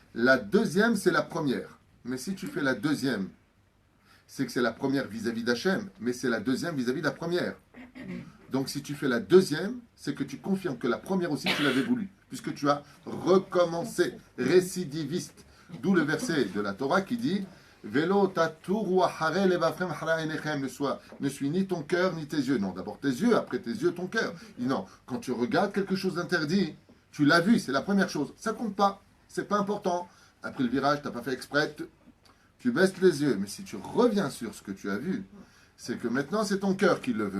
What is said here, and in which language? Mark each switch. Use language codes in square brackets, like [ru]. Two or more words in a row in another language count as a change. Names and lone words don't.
[fr] La deuxième, c'est la première. Mais si tu fais la deuxième, c'est que c'est la première vis-à-vis d'Hachem, mais c'est la deuxième vis-à-vis de la première. Donc si tu fais la deuxième, c'est que tu confirmes que la première aussi, tu l'avais voulu, puisque tu as recommencé, récidiviste. D'où le verset de la Torah qui dit [he] ולא תתורו אחרי לבבכם אחרי עיניכם, [fr] ne suis ni ton cœur ni tes yeux. Non, d'abord tes yeux, après tes yeux, ton cœur. Il dit non, quand tu regardes quelque chose d'interdit, tu l'as vu, c'est la première chose. Ça compte pas, c'est pas important. Après le virage, tu n'as pas fait exprès, tu baisses les yeux. Mais si tu reviens sur ce que tu as vu, c'est que maintenant c'est ton cœur qui le veut.